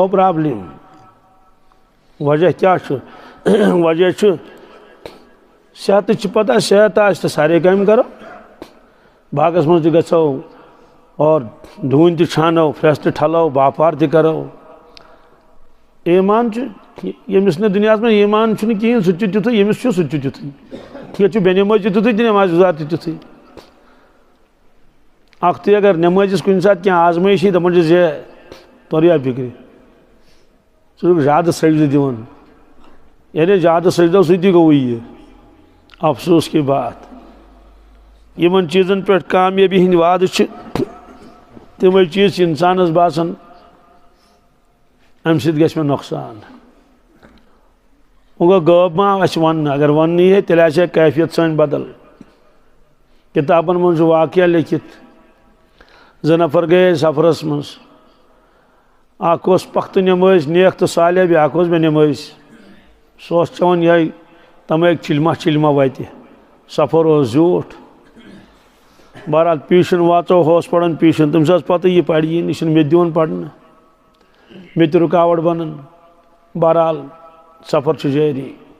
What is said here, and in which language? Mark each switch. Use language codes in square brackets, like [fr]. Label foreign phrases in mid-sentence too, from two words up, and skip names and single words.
[ks] پرابلِم وجہ کیٛاہ چھُ وجہ چھُ صحتٕچ چھِ پتہ صحت آسہِ تہٕ سارے کامہِ کرو باغس منٛز تہِ گژھو اور ڈوٗنۍ تہِ چھانو پھرٛٮ۪س تہِ ٹھلو باپار تہِ کرو ایٖمان چھُ ییٚمِس نہٕ دُنیاہس منٛز ایٖمان چھُنہٕ کِہیٖنۍ سُہ تہِ چھُ تیُتھُے ییٚمِس چھُ سُہ تہِ چھُ تیُتھُے ییٚتہِ چھُ بے نٮ۪مٲزۍ تہِ تیُتھُے تہٕ نٮ۪ماز گُزار تہِ تیُتھُے اکھتُے اگر نٮ۪مٲزِس کُنہِ ساتہٕ کینٛہہ آزمٲیش یی دپان چھِس ہے توٚریا فِکرِ ژٕ چھُکھ زیادٕ سجدٕ دِوان یعنی زیادٕ سجدو سۭتی گوٚوُے یہِ [ur] افسوس کی بات [ks] یِمن چیٖزن پٮ۪ٹھ کامیٲبی ہٕنٛدۍ وعدٕ چھِ تِمے چیٖز چھِ انسانس باسان امہِ سۭتۍ گژھِ مےٚ نۄقصان وۄنۍ گوٚو غٲب ما آسہِ وننہٕ اگر وننہٕ یی ہے تیٚلہِ آسہِ ہا کیفیت سٲنۍ بدل کِتابن منٛز چھُ واقعہ لیکھِتھ 2 نفر گٔیے سفرس منٛز اکھ اوس پختہٕ نٮ۪مٲزۍ نیک تہٕ صالح بیٛاکھ اوس بے نٮ۪مٲزۍ سُہ اوس چٮ۪وان یِہوٚے تماکہِ چِلمہ وتہِ سفر اوس زیوٗٹھ بہرحال پیٖشن واژو ہُہ اوس پران پیٖشن تٔمِس ٲس پتہ یہِ پرِ یہِ چھُنہٕ مےٚ تہِ دِوان پرنہٕ مےٚ تہِ رُکاوٹ بنان بہرحال سفر چھُ جٲری